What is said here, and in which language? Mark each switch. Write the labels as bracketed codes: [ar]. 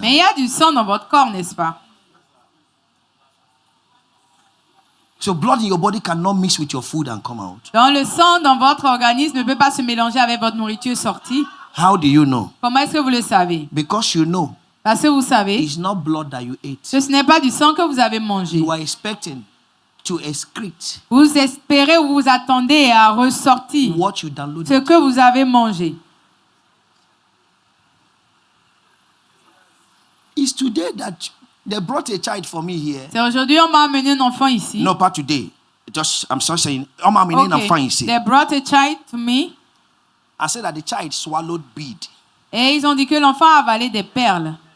[fr] Mais il y a du sang dans votre corps, n'est-ce pas? [en] So blood in your body cannot mix with your food and come out. [fr] Donc le sang dans votre organisme ne peut pas se mélanger avec votre nourriture sortie. [en] How do you know? [fr] Comment est-ce que vous le savez? [en] Because you know [fr] Parce que vous savez [en] it's not blood that you ate. [fr] que ce n'est pas du sang que vous avez mangé. [en] You are expecting to excrete [fr] Vous espérez ou vous attendez à ressortir [en] what you downloaded. [fr] ce que vous avez mangé. [en] It's today that they brought a child for me here. [fr] C'est aujourd'hui on m'a amené un enfant ici. [en] No, not today. Just I'm sorry saying, I'm [fr] amené un enfant ici. [en] They brought a child to me. I said that the child swallowed bead. [fr] Et ils ont dit que l'enfant a avalé des perles.